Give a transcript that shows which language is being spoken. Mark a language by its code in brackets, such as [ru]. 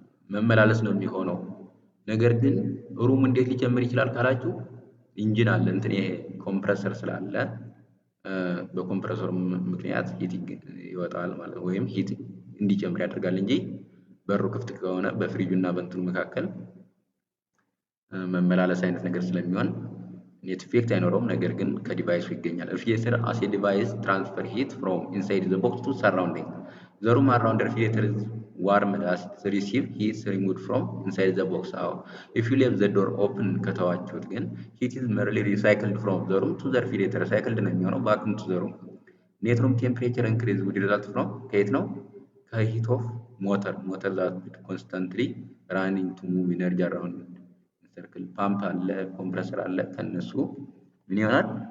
[am] መመላለስ ነው የሚሆነው። ነገር ግን ሩሙ እንዴት ሊጨምር ይችላል ካላችሁ ኢንጂን አለ እንትን ይሄ ኮምፕረሰር ስላለ በኮምፕረሰሩ ምክንያት ሂት ይወጣል ማለት ነው፣ ወይም ሂት እንዲጨምር ያደርጋል እንጂ በሩ ክፍት ከሆነ በፍሪጁና በእንትኑ መካከል መመላለስ አይነት ነገር ስለሚሆን ኔት ኢፌክት አይኖረውም። ነገር ግን ከዲቫይሱ ይገኛል። [en] refrigerator as a device transfer heat from inside the box to surrounding. The room around the refrigerator is warmed as it receives heat removed from inside the box. If you leave the door open [am] ከተዋችሁት ግን [en] heat is merely recycled from the room to the refrigerator. recycled [am] ነው የሚሆነው [en] back into the room. Net room temperature increase would result from [am] ከየት ነው? [en] ከሂት ኦፍ ሞተር that constantly running to move energy around circle. [am] ፓምፕ አለ፣ ኮምፕረሰር አለ። ከነሱ ምን ይሆናል?